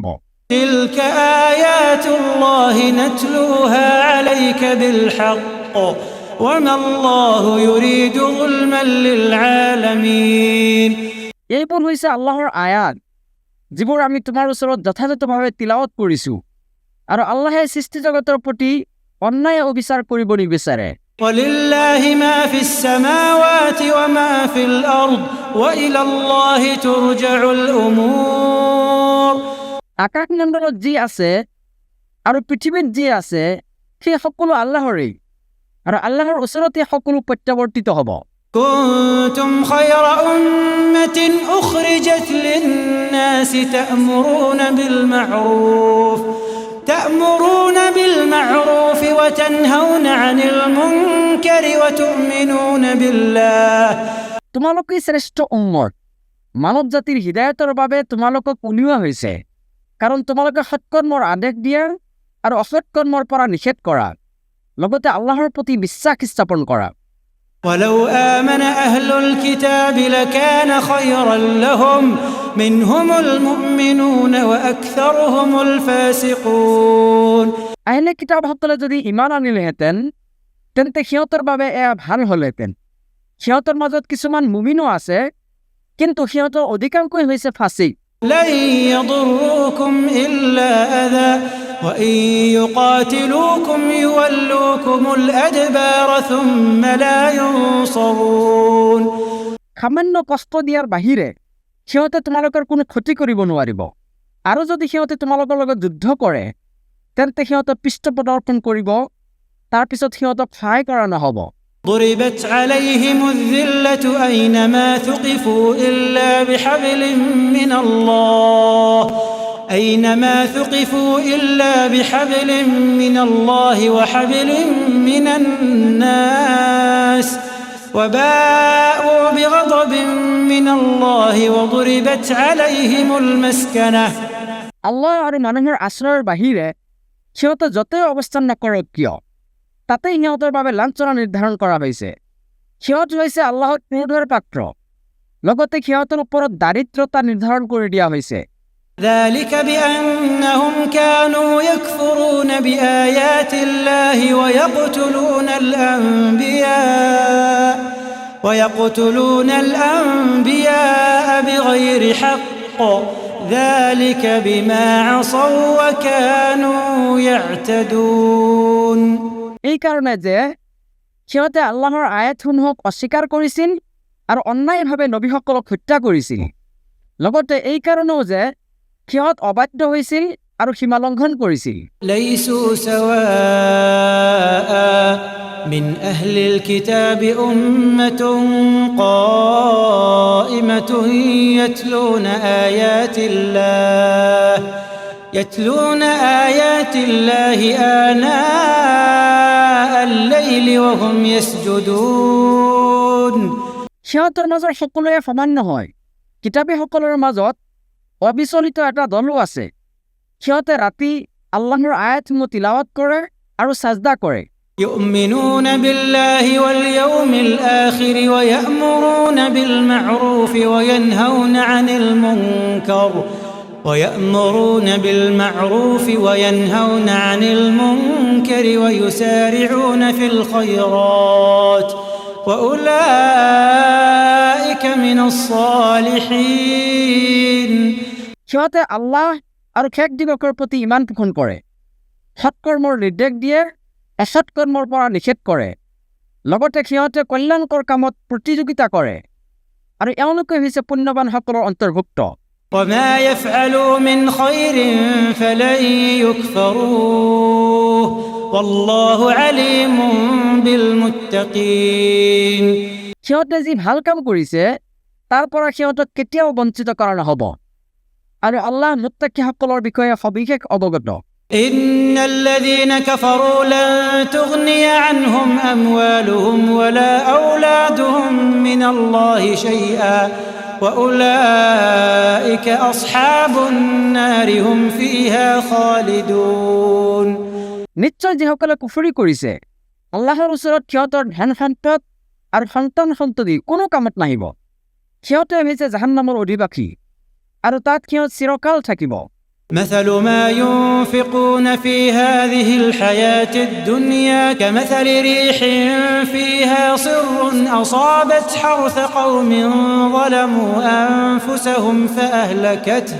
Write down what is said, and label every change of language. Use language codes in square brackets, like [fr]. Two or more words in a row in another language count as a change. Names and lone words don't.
[ar] تلك آيات الله نتلوها عليك بالحق وما الله يريد ظلما للعالمين। [as] এইবোৰ হৈছে আল্লাহৰ আয়াত যিবোৰ আমি তোমাৰ ওচৰত যথাযথভাৱে তিলাৱত কৰিছো, আৰু আল্লাহে সৃষ্টি জগতৰ প্ৰতি অন্যায় অবিচাৰ কৰিব নিবিচাৰে। [ar] ولله ما في السماوات وما في الأرض وإلى الله ترجع الأمور। [as] আকাশমণ্ডলত যি আছে আৰু পৃথিৱীত যি আছে সেই সকলো আল্লাহৰেই, আৰু আল্লাহৰ ওচৰতে সকলো প্ৰত্যাৱৰ্তিত হ'ব। [ar] كنتم خير أمة أخرجت للناس تأمرون بالمعروف وتنهون عن المنكر وتؤمنون بالله [as] তোমালোকে শ্রেষ্ঠ উম্মত মানৱ জাতিৰ হিদায়তৰ বাবে তোমালোকক উলিওৱা হৈছে কাৰণ তোমালোকে সৎকৰ্মৰ আদেশ দিয়া আৰু অসৎকৰ্মৰ পৰা নিষেধ কৰা লগতে আল্লাহৰ প্ৰতি বিশ্বাস স্থাপন কৰা [ar] ولو آمن أهل الكتاب لكان خيرا لهم منهم المؤمنون وأكثرهم الفاسقون [as] আহলে কিতাবসকলে যদি ঈমান আনিলেহেঁতেন তেন্তে সিহঁতৰ বাবে এয়া ভাল হ'লহেঁতেন সিহঁতৰ মাজত কিছুমান মুমিনো আছে কিন্তু সিহঁতৰ অধিকাংশই হৈছে ফাসিক [ar] لن يضروكم إلا أذى وإن يقاتلوكم يولوكم الأدبار ثم لا ينصرون [as] সামান্য কষ্ট দিয়াৰ বাহিৰে সিহঁতে তোমালোকৰ কোনো ক্ষতি কৰিব নোৱাৰিব আৰু যদি সিহঁতে তোমালোকৰ লগত যুদ্ধ কৰে তেন্তে সিহঁতে পৃষ্ঠপ্ৰদৰ্শন কৰিব তাৰ পিছত সিহঁতক সহায় কৰা নহ'ব [ar] ضربت عليهم الذلة أينما ثقفوا إلا بحبل من الله وحبل من الناس وباءوا بغضب من الله وضربت عليهم المسكنة [as] আল্লাহ আৰু মানুহৰ আশ্ৰয়ৰ বাহিৰে সিহঁতে য'তেই অৱস্থান নকৰক কিয় তাতেই সিহঁতৰ বাবে লাঞ্ছনা নিৰ্ধাৰণ কৰা হৈছে সিহঁত হৈছে আল্লাহৰ ক্ৰোধৰ পাত্ৰ লগতে সিহঁতৰ ওপৰত দাৰিদ্ৰতা নিৰ্ধাৰণ কৰি দিয়া হৈছে [ar] ذلك بأنهم كانوا يكفرون بآيات الله ويقتلون الأنبياء بغير حق ذلك بما عصوا وكانوا يعتدون [as] এই কাৰণে যে সিহঁতে আল্লাহৰ আয়াতসমূহক অস্বীকাৰ কৰিছিল আৰু অন্যায়ভাৱে নবীসকলক হত্যা কৰিছিল লগতে এই কাৰণেও যে সিহঁত অবাধ্য হৈছিল আৰু সীমা লংঘন কৰিছিল [ar] ليسوا سواء من أهل الكتاب أمة قائمة يتلون آيات الله آناء الليل وهم يسجدون [as] সিহঁতৰ মাজৰ সকলোৱে সমান নহয় কিতাপীসকলৰ মাজত অবিচলিত এটা দলো আছে সিহঁতে ৰাতি আল্লাহৰ আয়াতসমূহ তিলাৱত কৰে আৰু সাজদা কৰে [ar] يؤمنون بالله واليوم الآخر ويأمرون بالمعروف وينهون عن المنكر ويسارعون في الخيرات وأولئك من الصالحين [as] সিহঁতে আল্লাহ আৰু শেষ দিৱসৰ প্ৰতি ঈমান পোষণ কৰে সৎকৰ্মৰ নিৰ্দেশ দিয়ে অসৎকৰ্মৰ পৰা নিষেধ কৰে লগতে সিহঁতে কল্যাণকৰ কামত প্ৰতিযোগিতা কৰে আৰু এওঁলোকে হৈছে পুণ্যৱানসকলৰ অন্তৰ্ভুক্ত [ar] وما يفعلوا من خير فلن يكفروه والله عليم بالمتقين [as] সিহঁতে যি ভাল কাম কৰিছে তাৰ পৰা সিহঁতক কেতিয়াও বঞ্চিত কৰা নহ'ব আৰু আল্লাহ মুত্তাকিসকলৰ বিষয়ে সবিশেষ অৱগত [ar] إن الذين كفروا لن تغني عنهم أموالهم ولا أولادهم من الله شيئا وأولئك أصحاب النار هم فيها خالدون [as] নিশ্চয় যিসকলে কুফৰি কৰিছে আল্লাহৰ ওচৰত সিহঁতৰ ধন সম্পদ আৰু সন্তান সন্ততি কোনো কামত নাহিব সিহঁতে হৈছে জাহান্নামৰ অধিবাসী আৰু তাত সিহঁত চিৰকাল থাকিব [ar] مثل ما ينفقون في هذه الحياة الدنيا كمثل ريح فيها صر أصابت حرث قوم ظلموا أنفسهم فأهلكته